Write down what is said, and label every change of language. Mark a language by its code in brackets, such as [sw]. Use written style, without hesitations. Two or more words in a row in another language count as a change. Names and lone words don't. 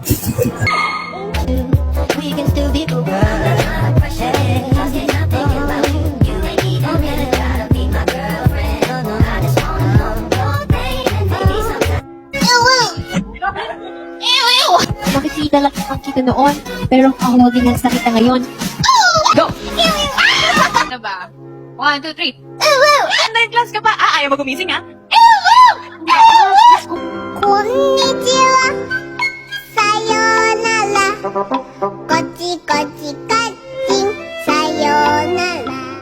[en] We can still be cool. Thinking about you. You ain't even really gotta be my girlfriend. I just wanna know your pain and maybe sometimes. [tl] Makikita lang ang kita noon, pero [en] holding hands [tl] na kita ngayon. Go! Ano ba? 1, 2, 3. Online class ka pa? Ah, ayaw mo gumising, ha? [ja] Konnichiwa. Sayonara. こっちこっちこっち. Sayonara.